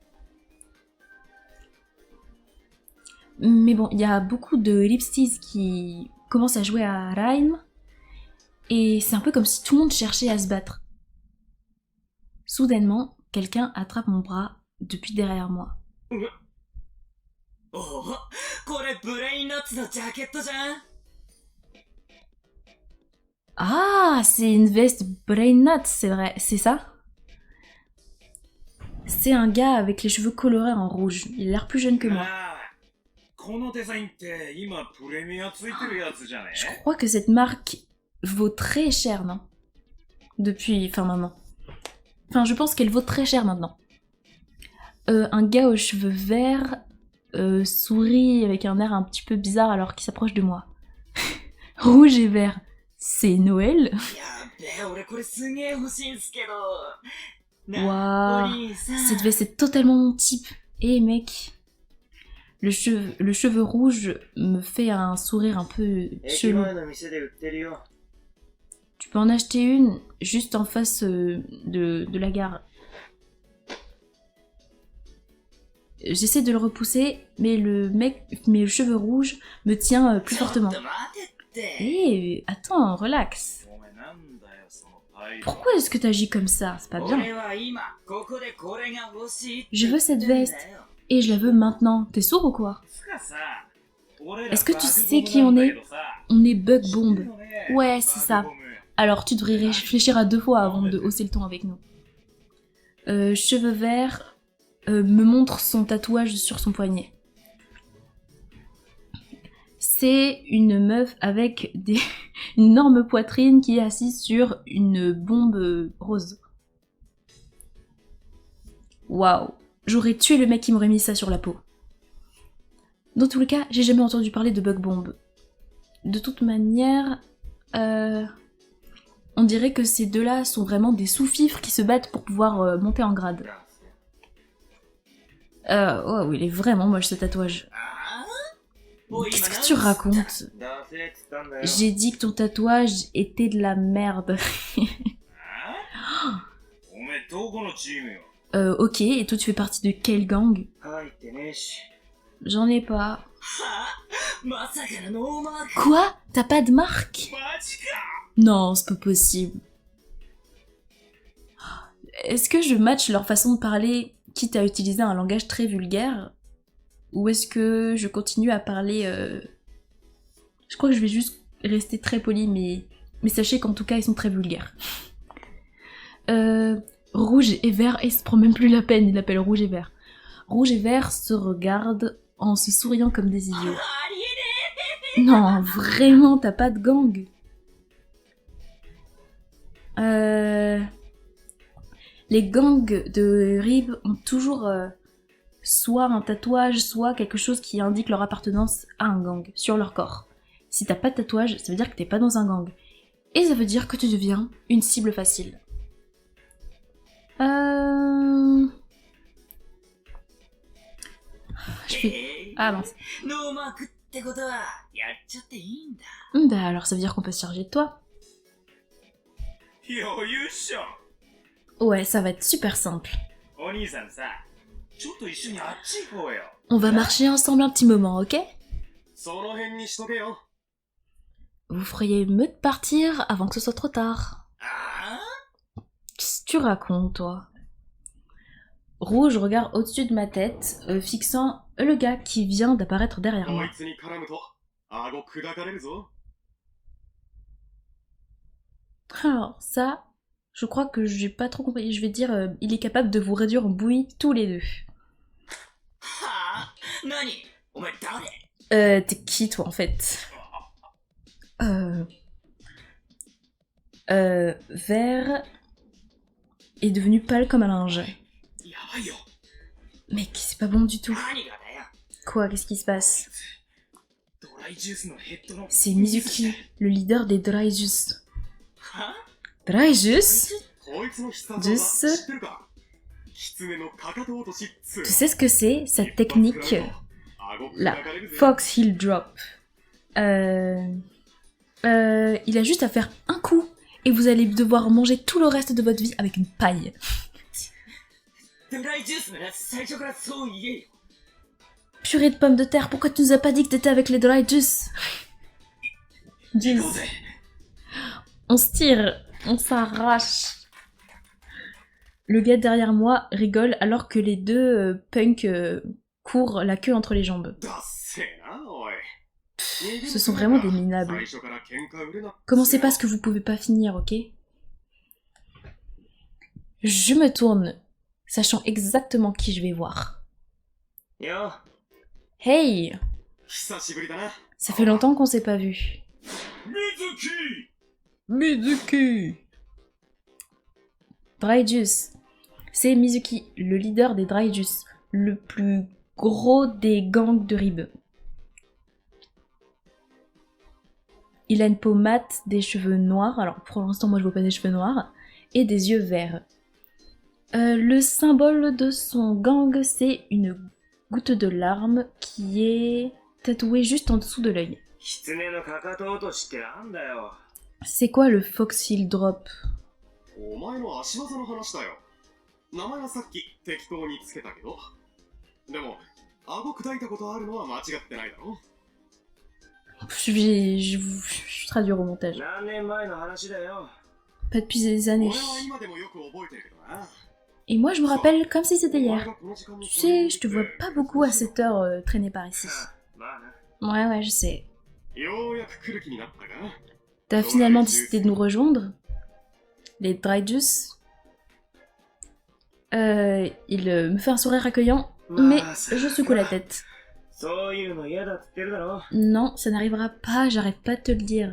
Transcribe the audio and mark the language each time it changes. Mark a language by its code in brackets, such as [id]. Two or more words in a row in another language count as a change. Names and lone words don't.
[fr] Mais bon, il y a beaucoup de Ripsties qui commencent à jouer à Rhyme, et c'est un peu comme si tout le monde cherchait à se battre. Soudainement, quelqu'un attrape mon bras depuis derrière moi. [ja] おお、これブレインナッツのジャケットじゃん。 [fr] Ah, c'est une veste Brain Nuts, c'est vrai, c'est ça? C'est un gars avec les cheveux colorés en rouge, il a l'air plus jeune que moi. [ja] ああ、このデザインって今プレミアついてるやつじゃね？ [fr] Je crois que cette marque vaut très cher, non? Maintenant. Enfin, je pense qu'elle vaut très cher maintenant. Un gars aux cheveux verts sourit avec un air un petit peu bizarre alors qu'il s'approche de moi. Rouge et vert, c'est Noël? [ja] やべえ、俺これすげえ欲しいんすけど。 [fr] Waouh, [ja] お兄さん。 [fr] cette veste est totalement mon type. Eh mec, le cheveu rouge me fait un sourire un peu [ja] 駅 [fr] chelou. [ja] 前の店で売ってるよ。 [fr] Tu peux en acheter une juste en face de la gare. J'essaie de le repousser, mais le cheveu rouge me tient plus [ja] ちょっ [fr] fortement. [ja] と待てって。 [fr] Eh, attends, relax. [ja] お前なんだよその態度。 [fr] Pourquoi est-ce que t'agis comme ça? C'est pas bien. [ja] 俺は今ここでこれが欲しいって [fr] Je veux cette [ja] 言ってんだ [fr] veste [ja] よ。 [fr] et je la veux maintenant. T'es sourd ou quoi? [ja] つかさ、俺ら [fr] Est-ce que tu [ja] バグ [fr] sais [ja] ボム [fr] qui [ja] なん [fr] on [ja] だ [fr] est? [ja] けどさ、 [fr] On est Bug [ja] 知って [fr] Bomb. [ja] るよね？ [fr] Ouais, c'est ça. [ja] バグボム。 [fr] Alors tu devrais réfléchir à 2 fois avant de hausser le ton avec nous. Cheveux verts me montre son tatouage sur son poignet. C'est une meuf avec une énorme poitrine qui est assise sur une bombe rose. Waouh, j'aurais tué le mec qui m'aurait mis ça sur la peau. Dans tous les cas, j'ai jamais entendu parler de Bug Bomb. De toute manière, on dirait que ces deux-là sont vraiment des sous-fifres qui se battent pour pouvoir monter en grade. Oh, il est vraiment moche ce tatouage. [ja] あーおい [fr] Qu'est-ce [ja] 今 [fr] que tu [ja] 何 [fr] racontes? [ja] 出せっつったんだよ。 [fr] J'ai dit que ton tatouage était de la merde. [ja] あ？おめえどこのチームよ。 [fr] Ok, et toi tu fais partie de quelle gang? [ja] 入ってねえし。 [fr] J'en ai pas. [ja] はまさかのノーマーク。 [fr] Quoi? T'as pas de marque? [ja] マジか。 [fr] Non, c'est pas possible. Est-ce que je match leur façon de parler, quitte à utiliser un langage très vulgaire? Ou est-ce que je continue à parler... Je crois que je vais juste rester très poli, mais sachez qu'en tout cas, ils sont très vulgaires. Rouge et vert, et il se prend même plus la peine, il l'appelle rouge et vert. Rouge et vert se regardent en se souriant comme des idiots. [ja] ありえね [fr] Non, vraiment, t'as pas de gang. Les gangs de Rib ont toujours soit un tatouage, soit quelque chose qui indique leur appartenance à un gang sur leur corps. Si t'as pas de tatouage, ça veut dire que t'es pas dans un gang. Et ça veut dire que tu deviens une cible facile. Je fais... Ah mince. [ja] え。ノーマークってことはやっちゃっていいんだ。 [fr] Bah alors ça veut dire qu'on peut se charger de toi. [ja] 余裕っしょ。 [fr] Ouais, ça va être super simple. [ja] お兄さんさ、ちょっと一緒にあっち行こうよ。 [fr] On va marcher ensemble un petit moment, ok? [ja] その辺にしとけよ。 [fr] Vous feriez mieux de partir avant que ce soit trop tard. [ja] あ [fr] Qu'est-ce que tu racontes, toi? Rouge regarde au-dessus de ma tête, fixant le gars qui vient d'apparaître derrière [ja] こ [fr] moi. [ja] いつに絡むと、顎砕かれるぞ。 [fr] Alors, ça, je crois que j'ai pas trop compris. Je vais dire, il est capable de vous réduire en bouillie tous les deux. [ja] はあ何お前誰 [fr] T'es qui, toi, en fait? Vert est devenu pâle comme un linge. [ja] やばいよ。 [fr] Mec, c'est pas bon du tout. [ja] 何がだよ [fr] Quoi, qu'est-ce qui se passe? [ja] ドライジュースのヘッドの。 [fr] C'est Mizuki, le leader des Dry Juice. [ja] は [fr] Dryjus? [ja] こいつの必殺ジュ技ス知ってるか？狐のかかと落とし2。 [fr] Tu sais ce que c'est, cette technique? [ja] 顎 [fr] La [ja] 砕かれるぜ。 [fr] Fox Hill Drop. Il a juste à faire un coup et vous allez devoir manger tout le reste de votre vie avec une paille. [ja] ドライジュースなら最初からそう言えよ。 [fr] Purée de pommes de terre, pourquoi tu nous as pas dit que t'étais avec les dry juice? [ja] 行こうぜ。 [fr] On se tire, on s'arrache. Le gars derrière moi rigole alors que les deux punks courent la queue entre les jambes. [ja] だっせえな、おい。 [fr] Ce sont vraiment des minables. [ja] 最初から喧嘩売るな。 [fr] Commencez pas ce que vous pouvez pas finir, ok? Je me tourne, sachant exactement qui je vais voir. [ja] よ、 [fr] Hey! [ja] 久しぶりだな。 [fr] Ça fait longtemps qu'on s'est pas vu. [ja] 水木。 [fr] Mizuki! Dry Juice. C'est Mizuki, le leader des Dry Juice, le plus gros des gangs de Rib. Il a une peau mate, des cheveux noirs, alors pour l'instant moi je vois pas des cheveux noirs, et des yeux verts. Le symbole de son gang, c'est une goutte de larmes qui est tatouée juste en dessous de l'œil. [ja] 狐のかかと落としってなんだよ。 [fr] C'est quoi le Fox Hill Drop? [ja] お前の足技の話だよ。名前はさっき適当につけたけど。でも、顎砕いたことあるのは間違ってないだろ。 [fr] Je traduis au montage. [ja] 何年前の話だよ。 [fr] Pas depuis des années. [ja] 俺は今でもよく覚えてるけどな。 [fr] Et moi je me rappelle comme si c'était [ja] お [fr] hier. [ja] 前がこの時間に [fr] Tu sais, je te vois pas beaucoup à cette heure traîner par ici. [ja] まあな。 [fr] Ouais, je sais. [ja] ようやく来る気になったか。 [fr] T'as finalement décidé de nous rejoindre? Les Dry Juice? Il me fait un sourire accueillant, mais je secoue la tête. [ja] そういうの嫌だって言ってるだろ。 [fr] Non, ça n'arrivera pas, j'arrête pas de te le dire.